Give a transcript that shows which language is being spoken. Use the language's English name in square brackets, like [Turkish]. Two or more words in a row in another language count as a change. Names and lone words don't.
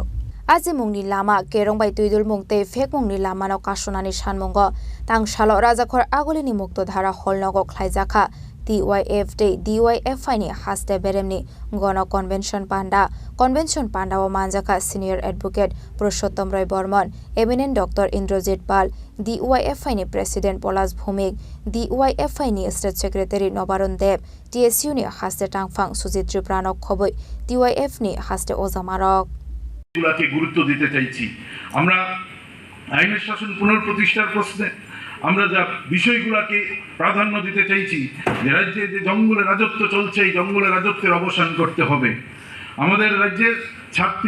[Kok Borok] Aji mungni lama kerong bai tuidul mungte fek mungni lama no kasonani sanmongo tangsalo Rajakhor Agolini Muktodara Holnoko Khlaijaka TYF Dei DYF Aini Haste Beremni Gono Convention Panda o Manjaka [English] Senior Advocate [Kok Borok] Purushottam Roy Bormon Eminent Dr. Indrajit Pal DYF Aini President Polas Bhumik DYF Aini [English] State Secretary [Kok Borok] Nobaron Deb TSU ni Haste Tangfang Sujit Tripranok Khoboi DYF ni Haste Ozamarok [Bangla] গুলাকে গুরুত্ব দিতে চাইছি আমরা আইনের শাসন পুনঃপ্রতিষ্ঠার প্রশ্নে আমরা যা বিষয়গুলোকে প্রাধান্য দিতে চাইছি যে রাজ্যে যে জঙ্গলের রাজত্ব চলছে এই জঙ্গলের রাজত্বের অবসান করতে হবে আমাদের রাজ্যের ছাত্রী